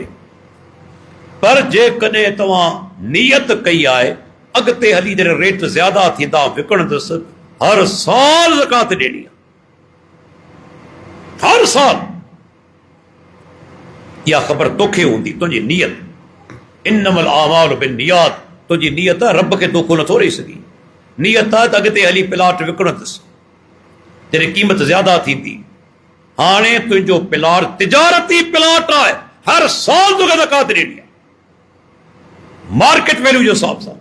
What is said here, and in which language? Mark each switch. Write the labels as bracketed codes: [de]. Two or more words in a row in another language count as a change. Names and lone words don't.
[sd] पर जेकॾहिं तव्हां नियत कई आहे अॻिते हली जॾहिं रेट ज़्यादा थींदा विकणंदुसि, हर साल ज़कात ॾियणी आहे, हर साल। इहा ख़बर तोखे हूंदी, तुंहिंजी नियत। [ar] إنما الأعمال بالنيات, [sd] तुंहिंजी नियत आहे, रब खे तोखो नथो ॾेई सघी। नियत आहे त अॻिते हली प्लाट विकणंदुसि जॾहिं क़ीमत ज़्यादा थींदी। हाणे तुंहिंजो प्लाट तिजारती प्लाट आहे, हर साल तोखे ज़कात ॾियणी आहे, [en] market value [sd] जे हिसाब सां।